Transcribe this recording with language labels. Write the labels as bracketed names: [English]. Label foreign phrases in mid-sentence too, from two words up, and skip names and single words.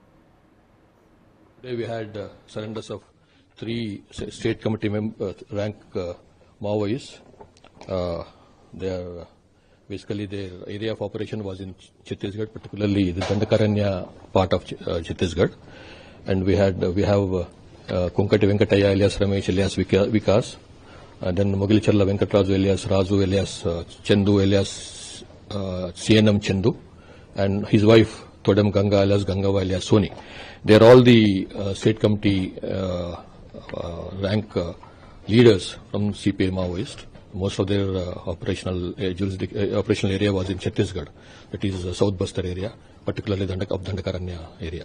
[English] Today we had surrenders of 3 state committee rank Maoists. Basically their area of operation was in Chhattisgarh, particularly the Dandakaranya part of Chhattisgarh. And we have Kunkati Venkataya alias Ramesh alias Vikas, and then Mogilcharla Venkatraju alias Raju alias Chandu alias CNM Chandu, and his wife Todam Ganga alias Gangava alias Soni. They are all the state committee rank leaders from CPI Maoist. Most of their operational area was in Chhattisgarh, that is South Bastar area, particularly Dandakaranya area.